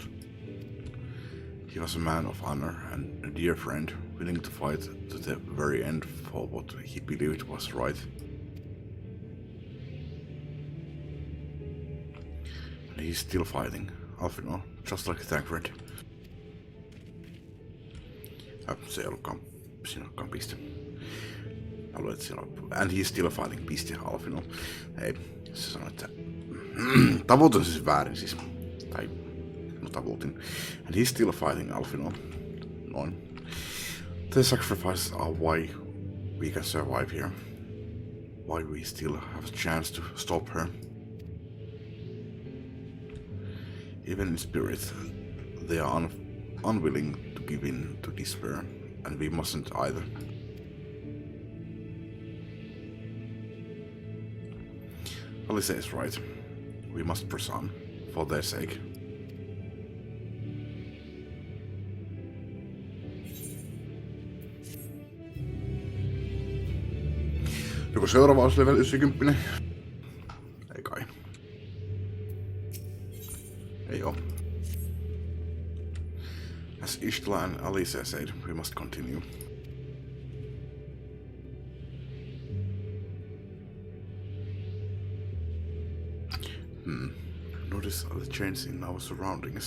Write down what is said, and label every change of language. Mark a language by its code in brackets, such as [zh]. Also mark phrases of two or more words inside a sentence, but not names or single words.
[en] He was a man of honor and a dear friend, willing to fight to the very end for what he believed was right. And he's still fighting, Alfino, just like Thancred. [fi] Se ei ollutkaan, siinä ollutkaan piste. Mä luulen, että siinä on, [en] and he's still fighting, [fi] piste, Alfino. Ei, se sanoi, että tavoitin siis väärin siis, tai no tavoitin. [en] And he's still fighting, Alfino. [fi] Noin. [en] The sacrifices are why we can survive here. Why we still have a chance to stop her. Even in spirit, they are unwilling to give in to despair, and we mustn't either. Alice is right. We must press on, for their sake. [fi] Joko seuraava olisi [en] level 90? [fi] Ei kai. Ei oo. [en] As Ishtla and Alice said, we must continue. Notice the change in our surroundings.